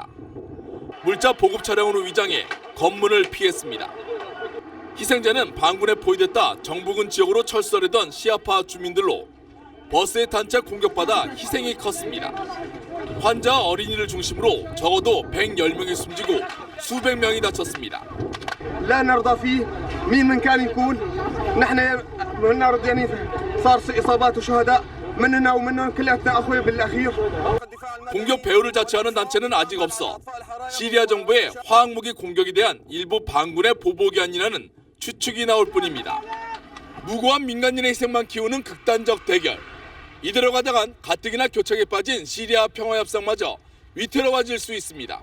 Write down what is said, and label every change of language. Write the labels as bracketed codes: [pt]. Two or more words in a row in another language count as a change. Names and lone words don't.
[ko] 물자 보급 차량으로 위장해 검문을 피했습니다. 희생자는 반군에 포위됐다 정부군 지역으로 철수하려던 시아파 주민들로 버스의 단차 공격받아 희생이 컸습니다. 환자와 어린이를 중심으로 적어도 110명이 숨지고 수백 명이 다쳤습니다. [ar] لا نرضى فيه مين من كان يكون نحن نرضى يعني صار في إصابات وشهداء مننا ومنهم كلياتنا أخوي بالأخير. [ko] 공격 배후를 자처하는 단체는 아직 없어 시리아 정부의 화학무기 공격에 대한 일부 반군의 보복이 아니라는 추측이 나올 뿐입니다. 무고한 민간인의 희생만 키우는 극단적 대결. 이대로 가다간 가뜩이나 교착에 빠진 시리아 평화협상마저 위태로워질 수 있습니다.